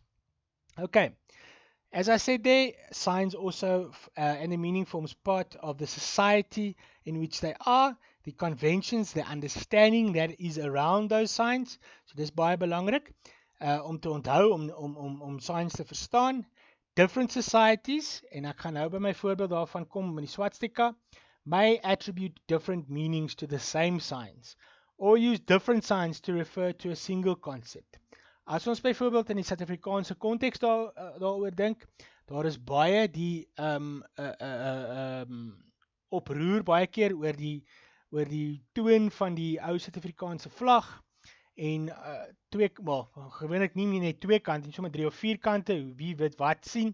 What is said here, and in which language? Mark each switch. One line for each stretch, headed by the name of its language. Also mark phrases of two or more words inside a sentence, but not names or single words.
English: Okay, as I said there, signs also and the meaning forms part of the society in which they are, the conventions, the understanding that is around those signs.
Afrikaans: So dis baie belangrik om te onthou, om signs te verstaan.
English: Different societies,
Afrikaans: en ek gaan nou by my voorbeeld daarvan kom met die swastika,
English: may attribute different meanings to the same signs, or use different signs to refer to a single concept.
Afrikaans: As ons byvoorbeeld in die Suid-Afrikaanse konteks daaroor dink, daar is baie die oproer baie keer oor die toon van die ou Suid-Afrikaanse vlag en gewoonlik nie net twee kante, nie sommer 3 of 4 kante, wie weet wat sien.